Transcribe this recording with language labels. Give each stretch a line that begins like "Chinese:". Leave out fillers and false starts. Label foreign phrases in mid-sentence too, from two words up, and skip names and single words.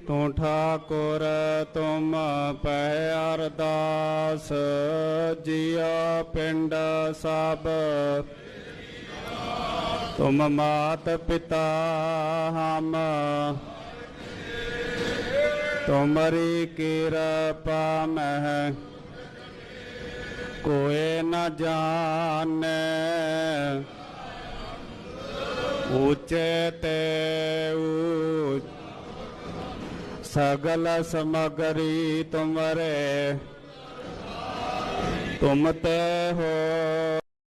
Punjabi: ਤੂੰ ਠਾਕੁਰ ਤੁਮ ਪੈ ਅਰਦਾਸ, ਜੀਆ ਪਿੰਡ ਸਭ ਤੁਮ ਮਾਤ ਪਿਤਾ ਹਮ। ਤੁਮਰੀ ਕਿਰਪਾ ਮਹਿ ਕੋਇ ਨ ਜਾਣੈ।
Hindi: ऊंचे ते ऊंच सगल समगरी तुमरे, तुम ते हो